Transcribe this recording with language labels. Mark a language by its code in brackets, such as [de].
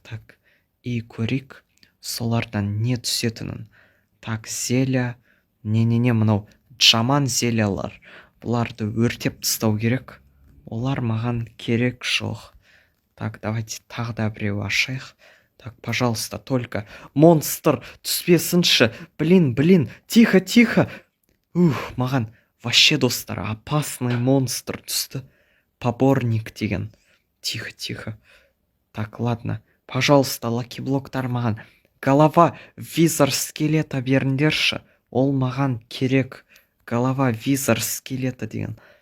[kk] Так, и көрейік солардан не түсетінін. Так, зеля... Не, мынау жаман зелялар. Бұларды өртеп тастау керек. Олар маған керек жоқ. Так, давайте тағы да біреу ашайық. [ru] Так, пожалуйста, только монстр [kk] түспесінші. [ru] Блин, тихо. [kk] Маған [ru] вообще, [kk] достар, [ru] опасный монстр [kk] түсті. Поборник деген. [ru] Тихо. Так, ладно. Пожалуйста, [kk] лакиблоктар маған [ru] голова визор скелета [kk] беріңдерші. Ол маған керек. [ru] Голова визор скелета [kk] деген.